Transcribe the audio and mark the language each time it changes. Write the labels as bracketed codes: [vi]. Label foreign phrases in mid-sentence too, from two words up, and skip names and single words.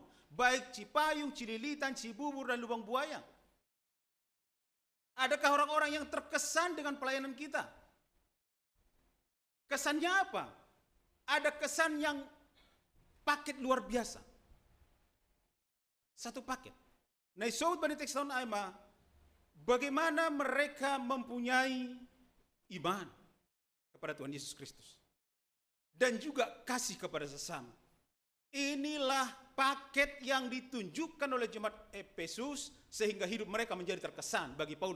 [id] Baik Cipayung, Cililitan, Cibubur, dan Lubang Buaya. Adakah orang-orang yang terkesan dengan pelayanan kita? Kesannya apa? Ada kesan yang paket luar biasa. Satu paket. Nah, [bts] saud bani tekson aima, [id] bagaimana mereka mempunyai iman kepada Tuhan Yesus Kristus dan juga kasih kepada sesama. Inilah paket yang ditunjukkan oleh jemaat Efesus sehingga hidup mereka menjadi terkesan bagi Paulus.